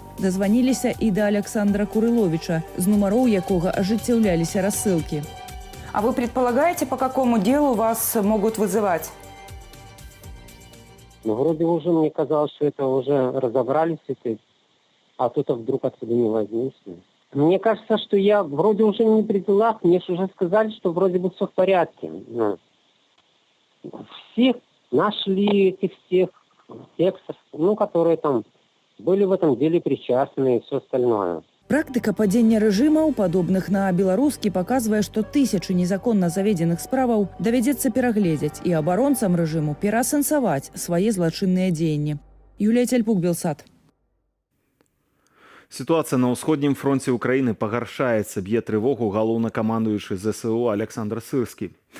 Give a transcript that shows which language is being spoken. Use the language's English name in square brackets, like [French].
[Belarusian] Дазваніліся і да Александра Курыловича, з нумароў якога ажыццяўляліся рассылкі. [Russian] А вы предполагаете, по какому делу вас могут вызывать? Ну, вроде уже мне казалось, что это уже разобрались с этим, а тут вдруг отсюда не возникло. Мне кажется, что я вроде уже не при делах, мне же уже сказали, что вроде бы все в порядке. Всех нашли, этих всех текстов, которые там были в этом деле причастны и все остальное. [Belarusian] Практыка падзення рэжымаў, падобных на беларускі, паказвае, што тысячы незаконна заведзеных справаў давядзецца перагледзець і абаронцам рэжыму пераасэнсаваць свае злачынныя дзеянні. Юлія Цяльпук, Белсат. Ситуация на ўсходнім фронте Украины пагаршаецца, б'е трывогу галоўнакамандуючы ЗСУ Александр Сырскі.